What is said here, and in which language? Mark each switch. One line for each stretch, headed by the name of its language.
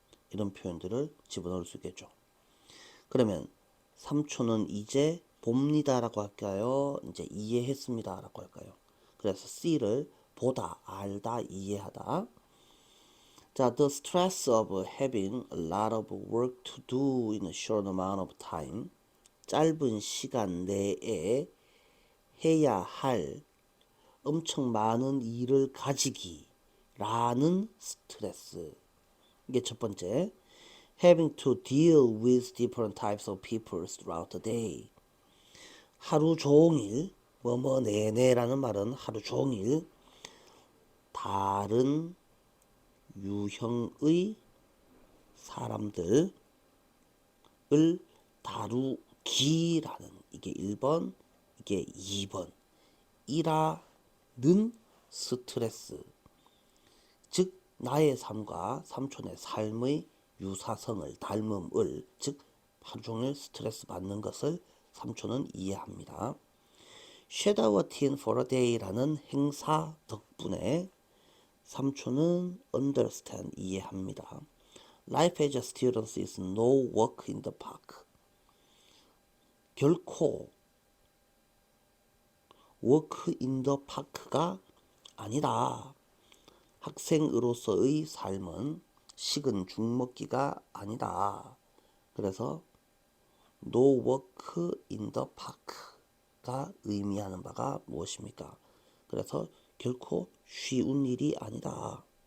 Korean: 이런 표현들을 집어넣을 수 있겠죠. 그러면 삼촌은 이제 봅니다라고 할까요? 이제 이해했습니다라고 할까요? 그래서 C를 보다, 알다, 이해하다.
English: 자, the stress of having a lot of work to do in a short amount of time.
Korean: 짧은 시간 내에 해야 할 엄청 많은 일을 가지기라는 스트레스. 이게 첫 번째.
English: Having to deal with different types of people throughout the day.
Korean: 하루 종일, 뭐뭐 내내라는 말은 하루 종일 다른 유형의 사람들을 다루기라는, 이게 1번, 이게 2번 이라는 스트레스. 즉 나의 삶과 삼촌의 삶의 유사성을, 닮음을, 즉 하루 종일 스트레스 받는 것을 삼촌은 이해합니다. Shed a tear for a day라는 행사 덕분에 삼촌은 understand, 이해합니다.
English: Life as a student is no walk in the park.
Korean: 결코
English: walk in the park가 아니다.
Korean: 학생으로서의 삶은 식은 죽 먹기가 아니다. 그래서 no work in the park가 의미하는 바가 무엇입니까? 그래서 결코 쉬운 일이 아니다.